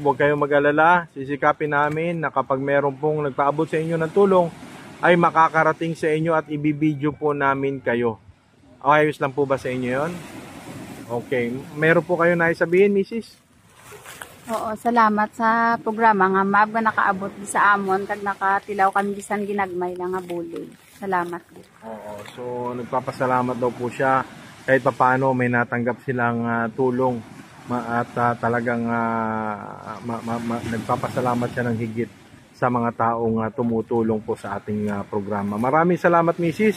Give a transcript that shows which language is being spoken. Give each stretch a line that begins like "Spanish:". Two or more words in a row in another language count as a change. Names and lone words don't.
Filipino: Huwag kayong mag-alala. Sisikapin namin na kapag meron pong nagpaabot sa inyo ng tulong ay makakarating sa inyo at ibibideo po namin kayo. Ayos lang po ba sa inyo yon? Okay. Meron po kayo naisabihin, Mrs.?
Hiligaynon: Oo, salamat sa programa nga Mab nga nakaabot sa amon kag nakatilaw kami bisan ginagmay lang nga bulig.
Filipino: Salamat din. Oo, so nagpapasalamat daw po siya kahit papaano may natanggap silang tulong at talagang nagpapasalamat siya ng higit sa mga taong tumutulong po sa ating programa. Maraming salamat, Mrs.